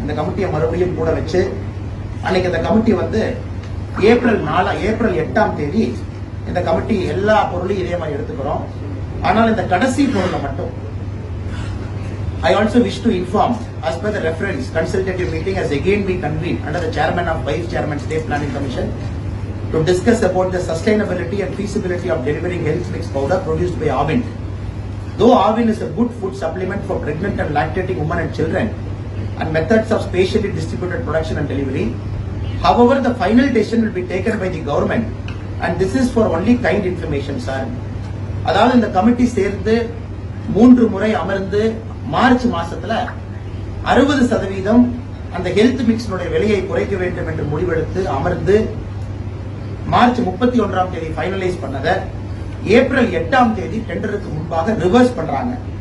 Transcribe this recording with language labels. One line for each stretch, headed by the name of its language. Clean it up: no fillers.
Tamil: இந்த கமிட்டியை மறுபடியும் கூட வச்சு அன்னைக்கு இந்த கமிட்டி வந்து ஏப்ரல் 8ஆம் தேதி இந்த கமிட்டி எல்லா பொருளையும் இதே மாதிரி எடுத்துக்கிறோம். ஆனால் இந்த கடைசி பொருளை மட்டும்
English: I also wish to inform as per the reference, consultative meeting has again been convened under the chairman of Vice Chairman State Planning Commission to discuss about the sustainability and feasibility of delivering health mix powder produced by Avin. Though Avin is a good food supplement for pregnant and lactating women and children, and methods of spatially distributed production and delivery, however, the final decision will be taken by the government, and this is for only kind information, sir.
Tamil: அதாவது இந்த committee சேர்ந்து 3 முறை அமர்ந்து March மாசத்துல 60% அந்த health மிக்ஸினுடைய விலையை குறைக்க வேண்டும் என்று முடிவெடுத்து அமர்ந்து மார்ச் 31ஆம் தேதி ஃபைனலைஸ் பண்ணத ஏப்ரல் 8ஆம் தேதி டெண்டருக்கு முன்பாக ரிவர்ஸ் பண்றாங்க.